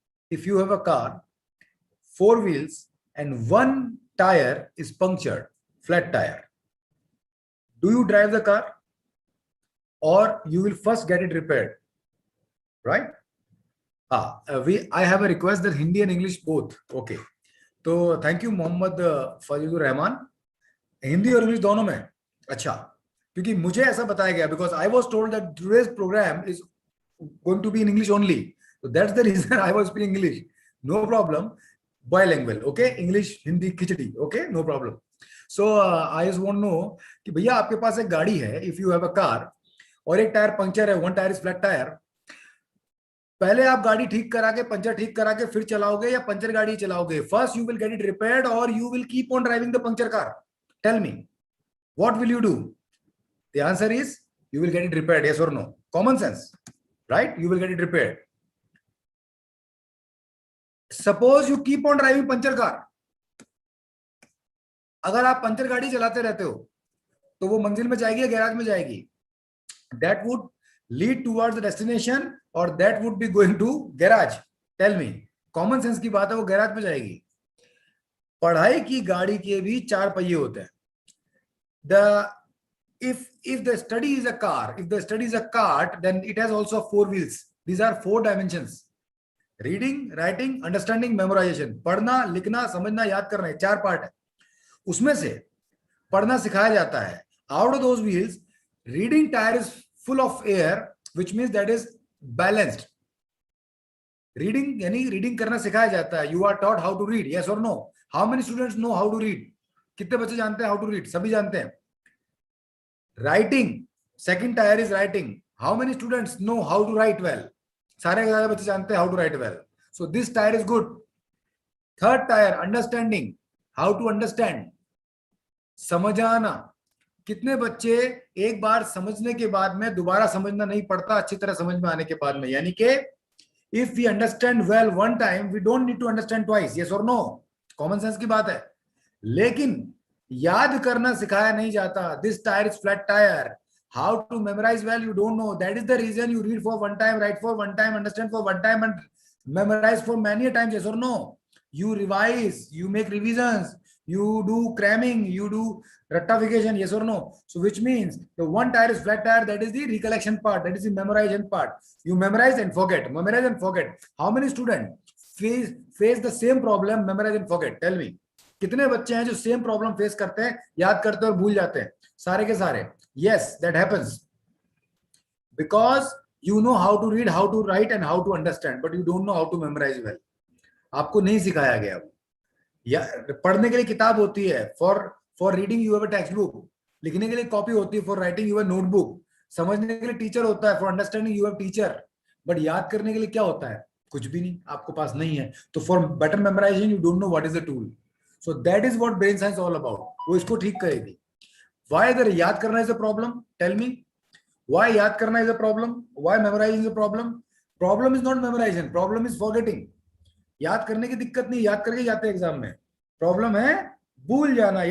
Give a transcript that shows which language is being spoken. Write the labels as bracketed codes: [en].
[en] If you have a car, 4 wheels and one tire is punctured, flat tire, do you drive the car or you will first get it repaired? right? I have a request that Hindi and English both. Okay. [hi] तो [en] thank you [hi] Mohammad फजीलुर Rahman. Hindi और English दोनों में. अच्छा, क्योंकि मुझे ऐसा बताया गया, [en] because I was told that today's program is going to be in English only. So that's the reason I was speaking English. No problem. Bilingual. Okay. English, Hindi, khichdi. Okay. No problem. So I just want to know [hi] कि भैया आपके पास एक गाड़ी है, [en] if you have a car, [hi] और एक tyre puncture है, [en] one tire is flat tire. [hi] पहले आप गाड़ी ठीक करा के, पंचर ठीक करा के फिर चलाओगे, या पंचर गाड़ी चलाओगे? [en] First you will get it repaired और you will keep on driving the puncture car? Tell me, what will you do? The answer is you will get it repaired. Yes or no? Common sense, right? You will get it repaired. Suppose you keep on driving puncture car. [hi] अगर आप puncture गाड़ी चलाते रहते हो तो वो मंजिल में जाएगी या गैराज में जाएगी? [en] That would lead towards the destination or that would be going to garage? Tell me. [hi] Common sense की बात है, वो गैराज में जाएगी. पढ़ाई की गाड़ी के भी 4 पहिए होते हैं. [en] If the study is a car, if the study is a cart, then it has also 4 wheels. These are 4 dimensions. Reading, writing, understanding, memorization. [hi] पढ़ना, लिखना, समझना, याद करना, 4 पार्ट है. उसमें से पढ़ना सिखाया जाता है. [en] Out of those wheels, reading tire is full of air, which means that is balanced. Reading [hi] यानी [en] reading [hi] करना सिखाया जाता है. [en] You are taught how to read. Yes or no? How many students know how to read? [hi] कितने बच्चे जानते हैं [en] how to read? [hi] सभी जानते हैं. [en] Writing, second tire is writing. How many students know how to write well? सारे के सारे बच्चे जानते हैं how to write well. So this tire is good. Third tire, understanding. How to understand. [hi] समझाना. कितने बच्चे एक बार समझने के बाद में दोबारा समझना नहीं पड़ता अच्छी तरह समझ में आने के बाद में? यानी कि [en] if we understand well one time, we don't need to understand twice. Yes or no? [hi] Common sense की बात है. लेकिन याद करना सिखाया नहीं जाता. [en] This tire is flat tire. How to memorize well, you don't know. That is the reason you read for one time, write for one time, understand for one time, and memorize for many times. Yes or no? You revise, you make revisions, you do cramming, you do rectification. Yes or no? So which means the one tire is flat tire, that is the recollection part, that is the memorization part. You memorize and forget, memorize and forget. How many students face the same problem, memorize and forget? Tell me. [hi] कितने बच्चे हैं जो same problem face करते हैं, याद करते हैं और भूल जाते हैं? सारे के सारे. [en] Yes, that happens because you know how to read, how to write and how to understand, but you don't know how to memorize well. [hi] आपको नहीं सिखाया गया. या पढ़ने के लिए किताब होती है. [en] for reading you have a textbook. [hi] लिखने के लिए कॉपी होती है. [en] for writing you have a notebook. [hi] समझने के लिए टीचर होता है. [en] for understanding you have teacher. but [hi] याद करने के लिए क्या होता है? कुछ भी नहीं, आपको पास नहीं है. [en] तो for better memorization you don't know what is the tool. So that is what brain science all about. [hi] वो इसको ठीक करेगी. [en] Why the [hi] याद करना [en] is a problem? Tell me. Why याद करना is a problem? Why memorizing is a problem? Problem is not memorization. Problem is forgetting. [hi] याद करने की दिक्कत नहीं, याद करके जाते हैं एग्जाम में. Problem है भूल जाना.